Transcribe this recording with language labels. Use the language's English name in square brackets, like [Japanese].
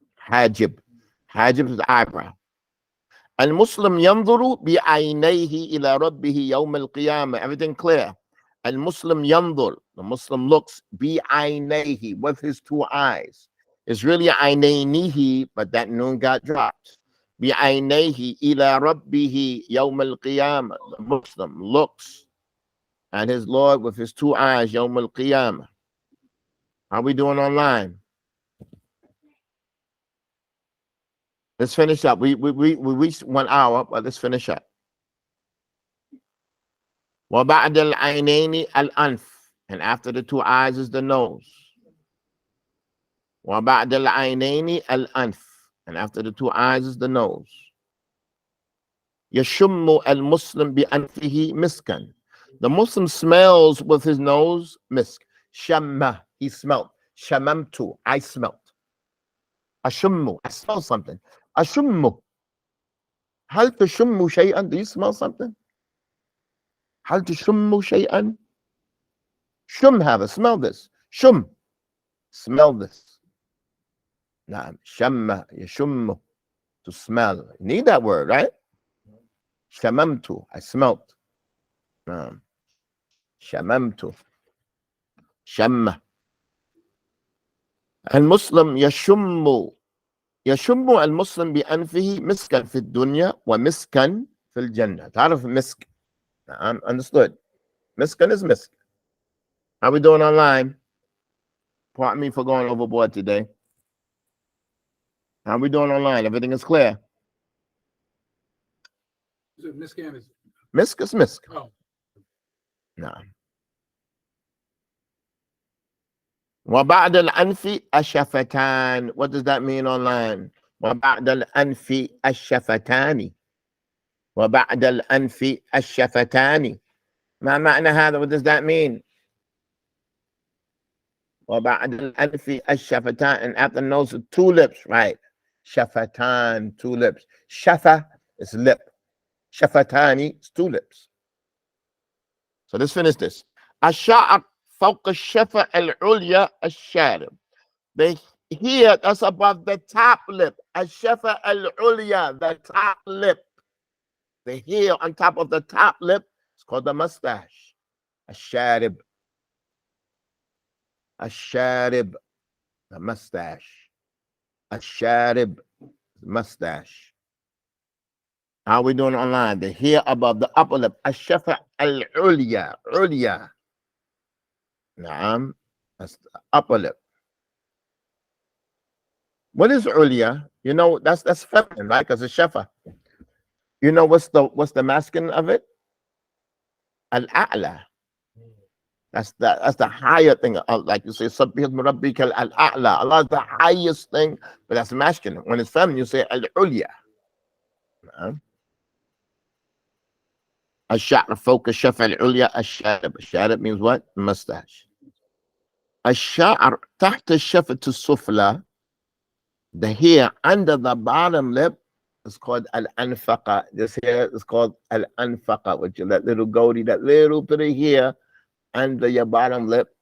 [English] Hajib. Hajib is the eyebrow. [Arabic] Al-Muslim yanzuru bi'aynayhi ila rabbihi yawm al-qiyamah. [English] Everything clear. [Arabic] Al-Muslim yanzur. [English] The Muslim looks bi'aynayhi with his two eyes. It's really aynaynihi, but that noon got dropped. [Arabic] بعينيه إلى ربه يوم القيامة. [English] The Muslim looks at his Lord with his two eyes [Arabic] يوم القيامة. [English] How we doing online? Let's finish up. We reached 1 hour, but let's finish up. [Arabic] وبعد العينين الأنف, [English] and after the two eyes is the nose. [Arabic] وبعد العينين الأنف, [English] and after the two eyes is the nose. [Arabic] يشم المسلم بأنفه مسكا. [English] The Muslim smells with his nose misk. [Arabic] شم, [English] he smelled. [Arabic] شممت, [English] I smelled. [Arabic] أشم, [English] I smell something. [Arabic] أشم, هل تشم شيئا? [English] Do you smell something? [Arabic] هل تشم شيئا? شم هذا, [English] smell this. شم, smell this. [Arabic] نعم, شم, يشم, [English] to smell. You need that word, right? [Arabic] شممت, [English] I smelt. [Arabic] نعم. شممت. شم. المسلم يشم المسلم بأنفه مسكا في الدنيا ومسكا في الجنة. تعرف مسك? نعم, [English] understood. Miskan is misk. How we doing online? Pardon me for going overboard today. How we doing online? Everything is clear. Miscan is. Misk is misk. Oh. No. [Arabic] وبعد الأنف الشفتان. [English] What does that mean online? [Arabic] وبعد الأنف الشفتان. وبعد الأنف الشفتان. ما معنى هذا? [English] What does that mean? [Arabic] وبعد الأنف الشفتان, [English] and after the nose, two lips, right? شفتان, two lips. شفة is lip. شفتاني is two lips. So let's finish this. [Arabic] الشعر فوق الشفة العليا الشارب. [English] The here, that's above the top lip. [Arabic] الشفة العليا, [English] the top lip. The hair on top of the top lip is called the mustache. [Arabic] الشارب. الشارب, [English] the mustache. الشارب, mustache. How are we doing online? The hair above the upper lip. [Arabic] الشفة العليا. عليا. نعم. [English] That's the upper lip. What is عليا? You know, that's feminine, right? Because it's shafa. You know what's the masculine of it? Al-a'la. That's the higher thing. Like you say, [Arabic] Subbihism Rabbika al-a'la. [English] Allah is the highest thing, but that's masculine. When it's feminine, you say al-ulya. [Arabic] الشعر فوق الشفة العليا الشارب. [English] الشارب means what? Mustache. [Arabic] الشعر تحت الشفة السفلى. [English] The hair under the bottom lip is called al-anfaqa. This hair is called al-anfaqa, which is that little goatee, that little bit of hair under your bottom lip.